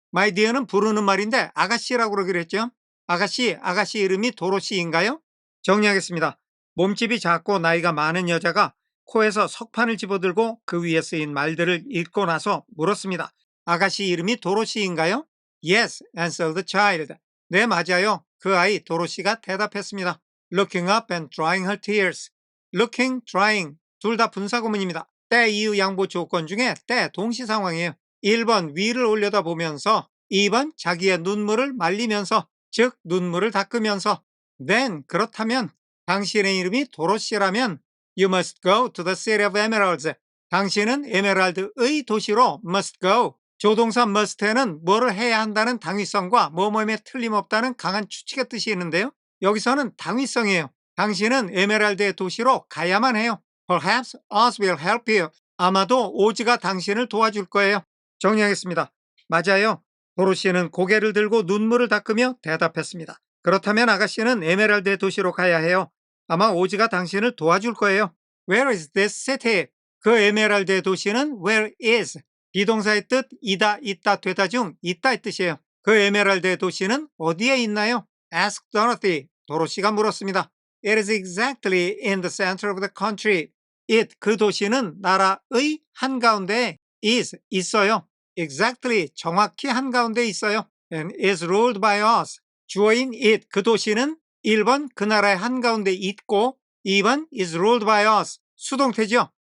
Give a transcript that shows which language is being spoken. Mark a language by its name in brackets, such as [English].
[English] My dear [Korean] 는 부르는 말인데 아가씨라고 그러기로 했죠. 아가씨 이름이 도로시인가요? 정리하겠습니다. 몸집이 작고 나이가 많은 여자가 코에서 석판을 집어들고 그 위에 쓰인 말들을 읽고 나서 물었습니다. 아가씨 이름이 도로시인가요? [English] Yes, answered the child. [Korean] 네, 맞아요. 그 아이 도로시가 대답했습니다. [English] Looking up and drying her tears. Looking, drying [Korean] 둘 다 분사구문입니다. 때 이유 양보 조건 중에 때 동시 상황이에요. 1번 위를 올려다보면서 2번 자기의 눈물을 말리면서 즉 눈물을 닦으면서 [English] Then [Korean] 그렇다면 당신의 이름이 도로시라면 [English] You must go to the city of emeralds. [Korean] 당신은 에메랄드의 도시로 [English] must go. [Korean] 조동사 must에는 뭐를 해야 한다는 당위성과 뭐뭐에 틀림없다는 강한 추측의 뜻이 있는데요. 여기서는 당위성이에요. 당신은 에메랄드의 도시로 가야만 해요. [English] Perhaps Oz will help you. [Korean] 아마도 오즈가 당신을 도와줄 거예요. 정리하겠습니다. 맞아요. 도로시는 고개를 들고 눈물을 닦으며 대답했습니다. 그렇다면 아가씨는 에메랄드의 도시로 가야 해요. 아마 오즈가 당신을 도와줄 거예요. [English] Where is this city? [Korean] 그 에메랄드의 도시는 [English] where is? [Korean] 비동사의 뜻 이다, 있다, 되다 중 있다의 뜻이에요. 그 에메랄드의 도시는 어디에 있나요? [English] Ask Dorothy. [Korean] 도로시가 물었습니다. [English] It is exactly in the center of the country. [Korean] It, 그 도시는 나라의 한가운데에 is, 있어요. Exactly, 정확히 한가운데 있어요. [English] And is ruled by us. [Korean] 주어인 it, 그 도시는 1번 그 나라의 한가운데 있고 2번 [English] is ruled by us. [Korean] 수동태죠.